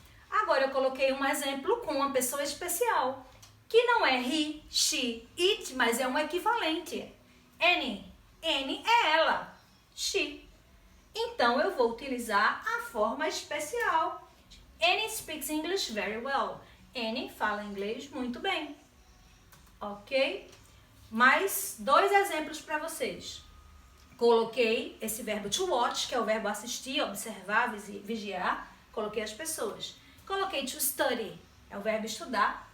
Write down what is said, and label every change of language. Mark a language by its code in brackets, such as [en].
[pt] Agora eu coloquei um exemplo com uma pessoa especial, que não é he, she, it, mas é um equivalente. Any. Any é ela. She. Então eu vou utilizar a forma especial. [en] Annie speaks English very well. [pt] Annie fala inglês muito bem. Ok? Mais 2 exemplos para vocês. Coloquei esse verbo to watch, que é o verbo assistir, observar, vigiar. Coloquei as pessoas. Coloquei to study, é o verbo estudar.